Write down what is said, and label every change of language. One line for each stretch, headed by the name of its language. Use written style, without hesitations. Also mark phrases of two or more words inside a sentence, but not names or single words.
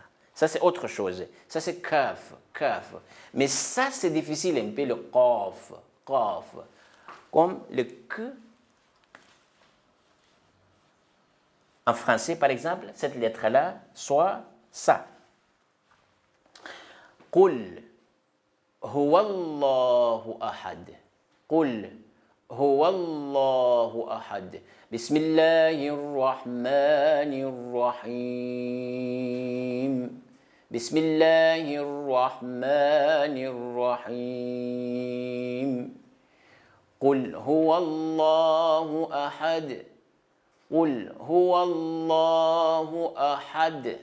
French: Ça, c'est autre chose. Ça, c'est kaf, kaf. Mais ça, c'est difficile un peu, le qaf, qaf. Comme le k. En français, par exemple, cette lettre-là, soit ça.
Arabic: قل هو الله أحد. قل هو الله أحد. بسم الله الرحمن الرحيم. بسم الله الرحمن الرحيم. قل هو الله أحد. قل هو الله أحد.